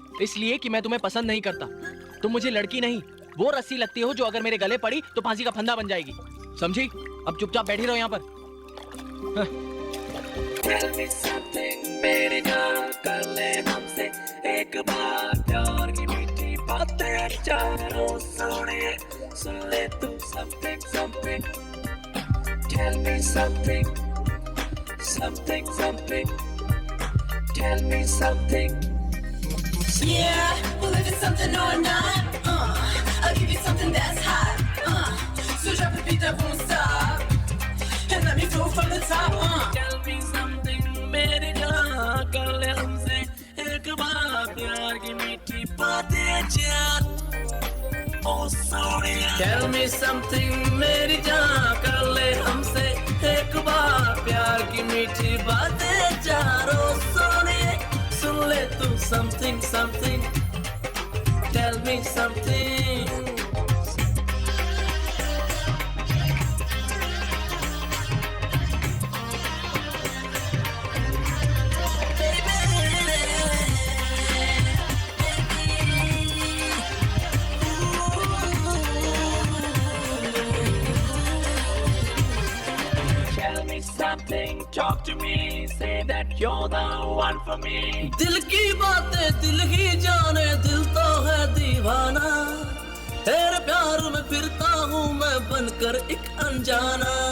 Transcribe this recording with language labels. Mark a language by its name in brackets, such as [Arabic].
[Hindi] इसलिए कि मैं तुम्हें पसंद नहीं करता। तुम मुझे लड़की नहीं, वो रस्सी लगती हो जो अगर मेरे गले पड़ी तो फांसी का फंदा बन जाएगी। समझी? अब चुपचाप बैठी रहो यहाँ पर। [English] Tell me something, [Hindi] मेरे नाम कर ले हमसे एक बार प्यार की मीठी बातें चारों सुनिए, सुन ले तू [English] something something. Tell me something, something something. Tell me something, Yeah, well if it's something or not, I'll give you something that's hot. So drop the beat that won't stop, and let me flow from the top. Tell me something, [Hindi] मेरी जान, कर ले हमसे एक बार प्यार की मीठी बातें चार. Oh Sonia. [English] Tell me something, [Hindi] मेरी जान, कर ले हमसे एक बार प्यार की मीठी बातें चार. Oh सोनिया, सुन ले तू [English] something something. Tell me something. Tell me something, talk to me, say that you're the one for me. [Hindi] दिल की बातें दिल ही जाने, दिल तो है दीवाना. तेरे प्यार में फिरता हूँ मैं बनकर एक अनजाना.